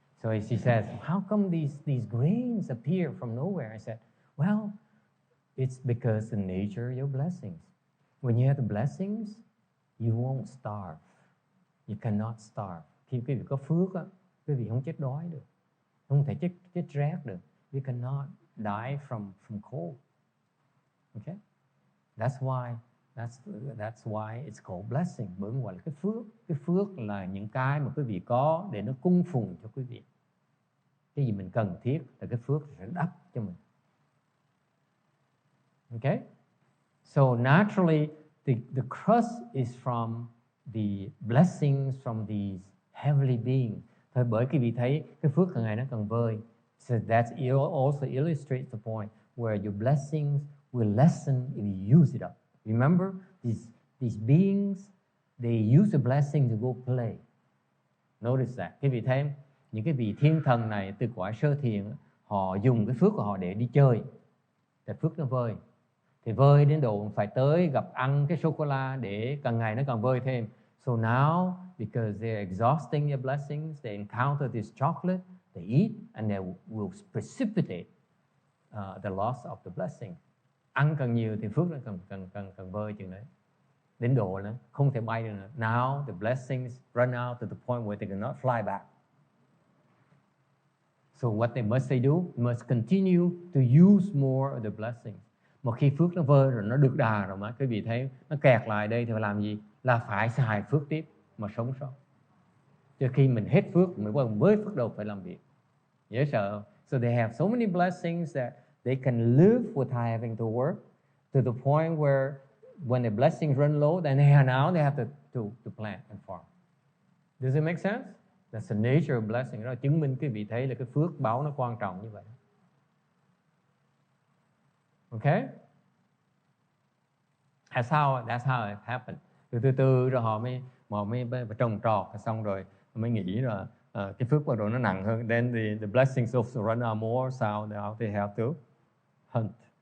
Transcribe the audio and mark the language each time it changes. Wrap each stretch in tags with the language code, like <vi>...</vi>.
<en>So she says, how come these grains appear from nowhere? I said, well, it's because the nature of your blessings. When you have the blessings, you won't starve. You cannot starve.</en> <vi>Khi quý vị có phước á, quý vị không chết đói được, không thể chết rét được.</vi> <en>You cannot die from cold. Okay? That's why it's called blessing.</en> <vi>Bởi vì gọi là cái phước. Cái phước là những cái mà quý vị có để nó cung phụng cho quý vị. Cái gì mình cần thiết là cái phước sẽ đắp cho mình.</vi> <en>Okay? So naturally, the crust is from the blessings from these heavenly beings.</en> <vi>Thôi bởi quý vị thấy cái phước càng ngày nó càng vơi.</vi> <en>So that also illustrates the point where your blessings will lessen if you use it up. Remember, these beings, they use the blessing to go play. Notice that.</en> <vi>Quý vị thấy những cái vị thiên thần này từ cõi sơ thiền, họ dùng cái phước của họ để đi chơi. Để phước nó vơi. Thì vơi đến độ phải tới gặp ăn cái sô-cô-la để càng ngày nó càng vơi thêm.</vi> <en>So now, because they're exhausting their blessings, they encounter this chocolate, they eat, and they will precipitate the loss of the blessing.</en> <vi>Ăn càng nhiều thì phước nó càng vơi chừng đấy. Đến độ nó không thể bay được nữa.</vi> <en>Now the blessings run out to the point where they cannot fly back. So what they must do, must continue to use more of the blessings.</en> <vi>Một khi phước nó vơi rồi, nó được đà rồi mà quý vị thấy nó kẹt lại đây thì phải làm gì? Là phải xài phước tiếp mà sống sót. Cho khi mình hết phước mới với phước đầu phải làm việc. Dễ sợ.</vi> <en>So they have so many blessings that they can live without having to work, to the point where when the blessings run low, then now they have to plant and farm. Does it make sense? That's the nature of blessing.</en> <vi>Đó chứng minh quý vị thấy là cái phước báo nó quan trọng như vậy.</vi> <en>Okay? That's how it happened.</en> <vi>Từ từ rồi họ mới trồng trọt, xong rồi mới nghĩ là cái phước bắt đầu nó nặng hơn.</vi> <en>Then the blessings also run out more, so now they have to hunt.</en>